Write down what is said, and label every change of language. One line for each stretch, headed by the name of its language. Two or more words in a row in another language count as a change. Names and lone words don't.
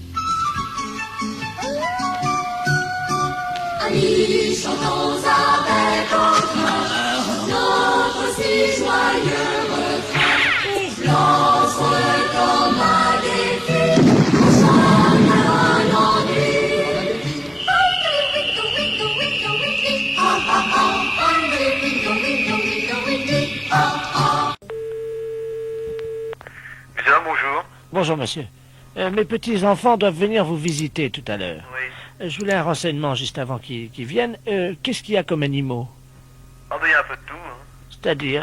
French: Amis, chantons avec entrain notre si joyeux refrain. Lance comme un défi, chante un ennui. Winkle, winkle, winkle, winkle, oh, oh, oh, winkle, winkle, winkle, winkle, oh, oh. Bien, bonjour. Bonjour monsieur. Mes petits-enfants doivent venir vous visiter tout à l'heure. Oui. Je voulais un renseignement juste avant qu'ils viennent. Qu'est-ce qu'il y a comme animaux? Ah bah il y a un peu de tout. Hein. C'est-à-dire?